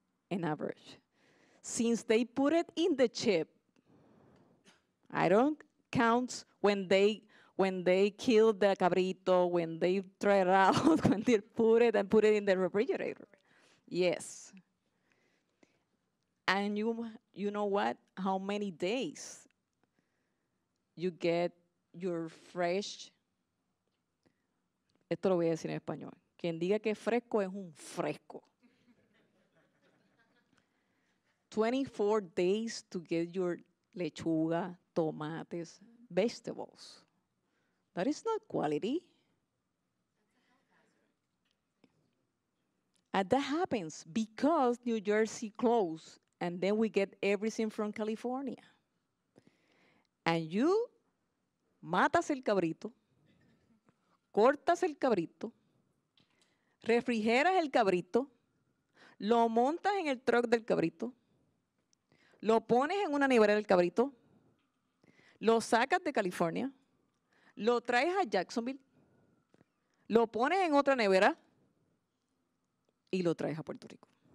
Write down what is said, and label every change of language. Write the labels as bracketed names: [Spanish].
[English] On average. Since they put it in the chip, I don't count when they kill the cabrito, when they try it out, when they put it in the refrigerator. Yes. And you know what? How many days you get your fresh, [Spanish] esto lo voy a decir en español, quien diga que es fresco es un fresco. [English] 24 days to get your lechuga, tomates, vegetables. That is not quality. And that happens because New Jersey closed, and then we get everything from California. [Spanish] And you matas el cabrito, cortas el cabrito, refrigeras el cabrito, lo montas en el truck del cabrito, lo pones en una nevera del cabrito, lo sacas de California, lo traes a Jacksonville, lo pones en otra nevera y lo traes a Puerto Rico.